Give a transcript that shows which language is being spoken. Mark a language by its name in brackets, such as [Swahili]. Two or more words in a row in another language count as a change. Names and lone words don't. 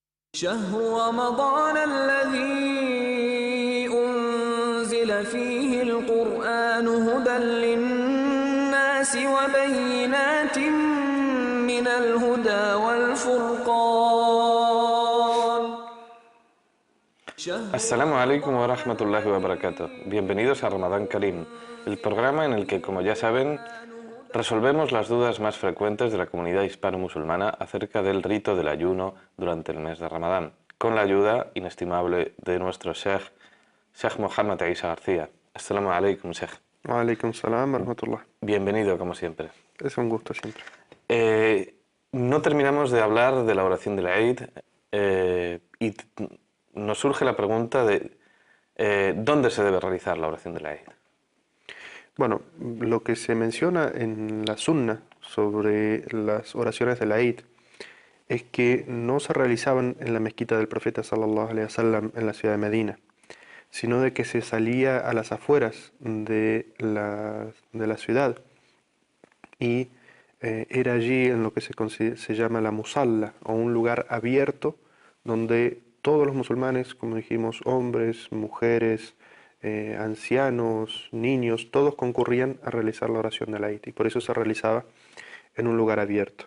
[Arabic] شهر رمضان الذي أنزل فيه القرآن هدى للناس وبينات من الهدى والفرقان. السلام عليكم ورحمة الله وبركاته. [Spanish] Bienvenidos a Ramadán Karim, el programa en el que, como ya saben, resolvemos las dudas más frecuentes de la comunidad hispano-musulmana acerca del rito del ayuno durante el mes de Ramadán, con la ayuda inestimable de nuestro Sheikh Mohammad Isa García. [Arabic] السلام عليكم، شيخ. وعليكم السلام ورحمة الله. [Spanish] Bienvenido, como siempre. Es un gusto siempre. No terminamos de hablar de la oración del Eid y nos surge la pregunta de ¿dónde se debe realizar la oración del Eid? Bueno, lo que se menciona en la Sunna sobre las oraciones del Eid es que no se realizaban en la mezquita del profeta [Arabic] صلى الله عليه وسلم [Spanish] en la ciudad de Medina, sino de que se salía a las afueras de la ciudad y era allí en lo que se llama la musalla, o un lugar abierto donde todos los musulmanes, como dijimos, hombres, mujeres, ancianos, niños, todos concurrían a realizar la oración del Eid, y por eso se realizaba en un lugar abierto.